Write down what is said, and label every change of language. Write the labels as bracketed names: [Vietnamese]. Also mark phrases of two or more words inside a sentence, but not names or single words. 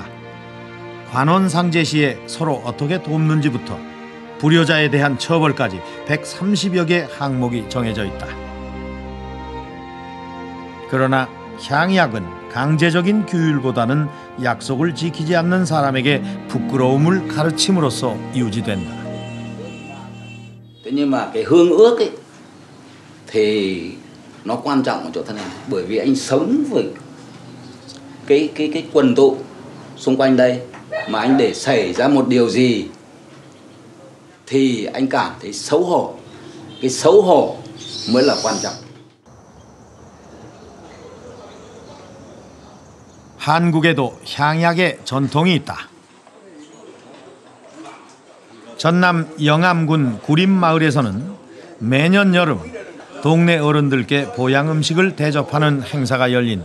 [Korean] 관원상제 시에 서로 어떻게 돕는지부터 불효자에 대한 처벌까지 130여 개 항목이 정해져 있다. 그러나 향약은 강제적인 규율보다는 약속을 지키지 않는 사람에게 부끄러움을 가르침으로써 유지된다. [Vietnamese] Nhưng mà cái hương ước ấy thì nó quan trọng ở chỗ thế này, bởi vì anh sống với cái quần tụ xung quanh đây mà anh để xảy ra một điều gì thì anh cảm thấy xấu hổ. Cái xấu hổ mới là quan trọng. [Korean] 한국에도 향약의 전통이 있다. 전남 영암군 구림마을에서는 매년 여름 동네 어른들께 보양 음식을 대접하는 행사가 열린다.